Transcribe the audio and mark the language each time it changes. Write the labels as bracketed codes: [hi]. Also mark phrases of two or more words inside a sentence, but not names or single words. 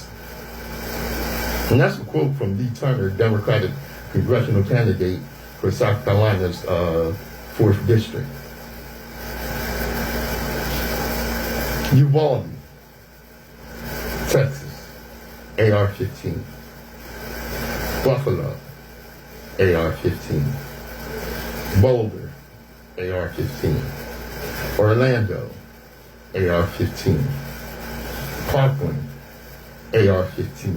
[en] And that's a quote from Lee Turner, Democratic congressional candidate for South Carolina's 4th District. Uvalde, Texas. AR-15. Buffalo, AR-15. Boulder, AR-15. Orlando, AR-15. Parkland, AR-15.